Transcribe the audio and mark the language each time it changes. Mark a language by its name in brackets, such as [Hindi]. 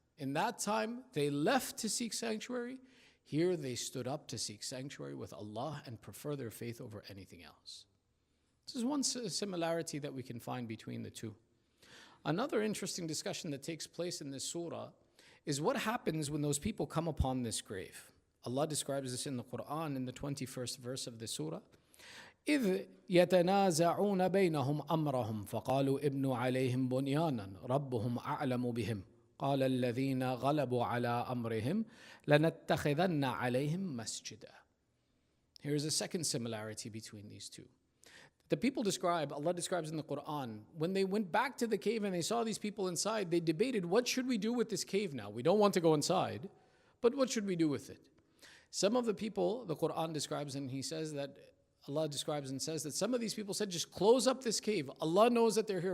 [English] In that time, they left to seek sanctuary. Here they stood up to seek sanctuary with Allah and prefer their faith over anything else. This is one similarity that we can find between the two. Another interesting discussion that takes place in this surah is what happens when those people come upon this grave. Allah describes this in the Quran in the 21st verse of the surah. [Arabic] إذ يتنازعون بينهم أمرهم فقالوا ابنوا عليهم بنيانا ربهم أعلم بهم قال الذين غلبوا على أمرهم لنتخذن عليهم مسجدا. [English] Here is a second similarity between these two. The people Allah describes in the Quran, when they went back to the cave and they saw these people inside, they debated, what should we do with this cave now? We don't want to go inside, but what should we do with it? Some of the people, the Quran describes, and he says that Allah describes and says that some of these people said, just close up this cave. Allah knows that they're here.